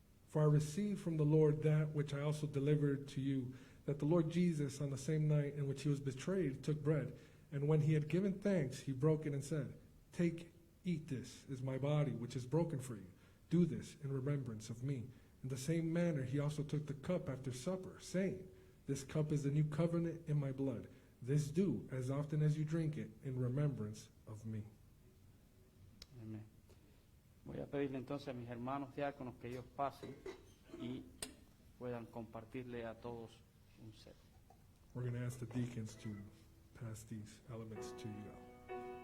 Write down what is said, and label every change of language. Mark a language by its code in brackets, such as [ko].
[en] For I received from the Lord that which I also delivered to you, that the Lord Jesus, on the same night in which he was betrayed, took bread, and when he had given thanks, he broke it and said, take, eat, this is my body, which is broken for you. Do this in remembrance of me. In the same manner he also took the cup after supper, saying, this cup is the new covenant in my blood. This do, as often as you drink it, in remembrance of me. [es] Amén. Voy a pedirle entonces a mis hermanos diáconos que ellos pasen y puedan compartirle a todos un set. [en] We're going to ask the deacons to pass these elements to you.